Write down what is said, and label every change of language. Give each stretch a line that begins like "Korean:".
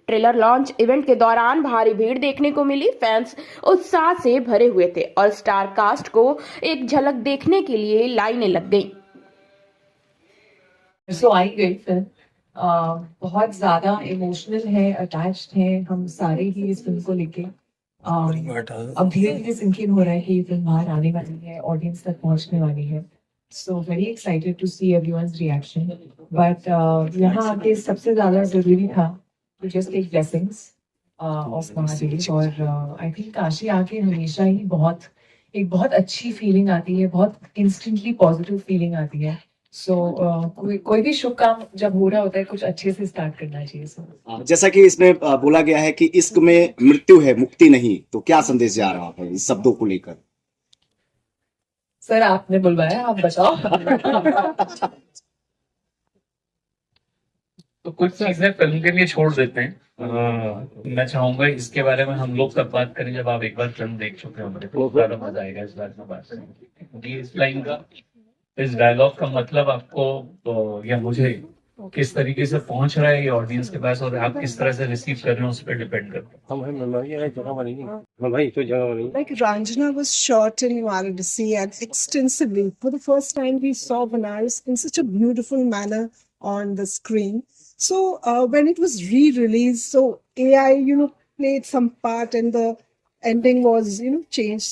Hindi: Trailer launch event के दौरान भारी भीड़ देखने को मिली। फैंस उत्साह से भरे हुए थे और स्टार कास्ट को एक झलक देखने के लिए लाइनें लग गईं। आई गई फिल्म बहुत ज्यादा इमोशनल है, अटैच्ड है हम सारे ही इस फिल्म को लेके। अब धीरे धीरे सिंकिंग हो रहा है कि ये फिल्म बाहर आने वाली है, ऑडियंस तक पहुंचने वाली है।
English: So very excited to see everyone's reaction.
Hindi: But यहाँ आके सबसे ज़्यादा ज़रूरी था
English: to just take blessings of
Hindi: Mahadev. और
English: I think
Hindi: काशी आके हमेशा ही एक बहुत अच्छी फीलिंग आती है, बहुत instantly positive फीलिंग आती है। So कोई भी शुभ काम जब हो रहा होता है कुछ अच्छे से स्टार्ट करना चाहिए। जैसा कि इसमें बोला गया है कि इश्क में मृत्यु है, मुक्ति नहीं, तो क्या संदेश जा रहा है इस शब्दों को लेकर? सर आपने बुलवाया, आप बताओ। तो कुछ चीजें फिल्म के लिए छोड़ देते हैं। मैं चाहूंगा इसके बारे में हम लोग तब बात करें जब आप एक बार फिल्म देख चुके हो। मुझे बहुत ज्यादा मजा आएगा इस बात में बात करने। इस लाइन का, इस डायलॉग का मतलब आपको या मुझे किस तरीके से पहुंच रहा है ये ऑडियंस के पास और आप किस तरह से रिसीव कर रहे हो उस पर डिपेंड करता है।
English: Like Ranjana was shot in Varanasi and extensively. For the first time, we saw Banaras in such a beautiful manner on the screen. So when it was re-released, so AI, played some part, and the ending was, changed.